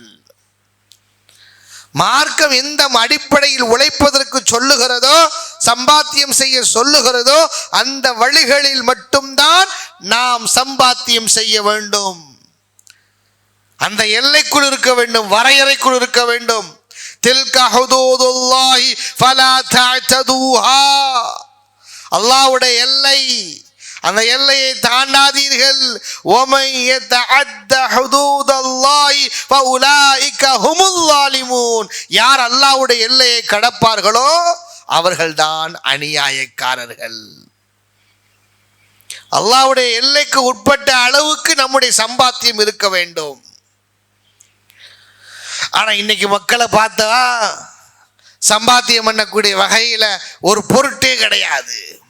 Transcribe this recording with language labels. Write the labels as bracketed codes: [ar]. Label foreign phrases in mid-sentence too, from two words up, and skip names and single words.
[ta] மார்க்கம் எந்த அடிப்படையில் உழைப்பதற்கு சொல்லுகிறதோ, சம்பாத்தியம் செய்ய சொல்லுகிறதோ, அந்த வழிகளில் மட்டும்தான் நாம் சம்பாத்தியம் செய்ய வேண்டும். அந்த எல்லைக்குள் இருக்க வேண்டும், வரையறைக்குள் இருக்க வேண்டும். [ar] تلك حدود الله فلا تعتدوها, [ta] அல்லாஹ்வுடைய எல்லை, அந்த எல்லையை தாண்டாதீர்கள். [ar] وَمَن يَتَعَدَّ حُدُودَ اللَّهِ فَأُولَئِكَ هُمُ الظَّالِمُونَ, [ta] யார் அல்லாஹ்வுடைய எல்லையை கடப்பார்களோ அவர்கள்தான் அநியாயக்காரர்கள். அல்லாஹ்வுடைய எல்லைக்கு உட்பட்ட அளவுக்கு நம்முடைய சம்பாத்தியம் இருக்க வேண்டும். ஆனா இன்னைக்கு மக்களை பார்த்தா சம்பாத்தியம் பண்ணக்கூடிய வகையில ஒரு பொருட்டே கிடையாது.